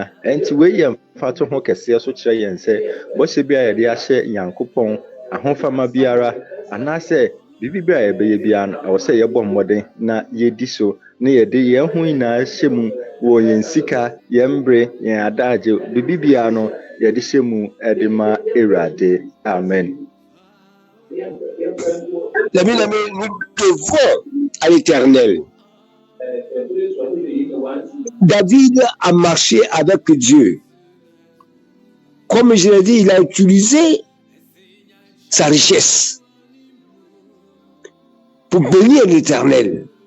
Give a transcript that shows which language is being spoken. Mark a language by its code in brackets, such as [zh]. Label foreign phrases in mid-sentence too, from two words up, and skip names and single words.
[ak] Ɛnti wei yɛ mfato ho kɛseɛ so kyerɛ yɛn sɛ bɔhyɛ bi a yɛde ahyɛ Nyankopɔn ahofama biara anaasɛ biribi bi a yɛbɛyɛ biara no ɛwɔ sɛ yɛbɔ mmɔden na yɛdi so na yɛde yɛn ho nyinaa hyɛ mu wɔ yɛn sika, yɛn mbere, yɛn adagye, biribi biara no yɛde hyɛ mu ɛde ma Awurade. Amen. [fr] Les bien-aimés, nous devons à l'Éternel. David a marché avec Dieu. Comme je l'ai dit, il a utilisé sa richesse pour bénir l'Éternel.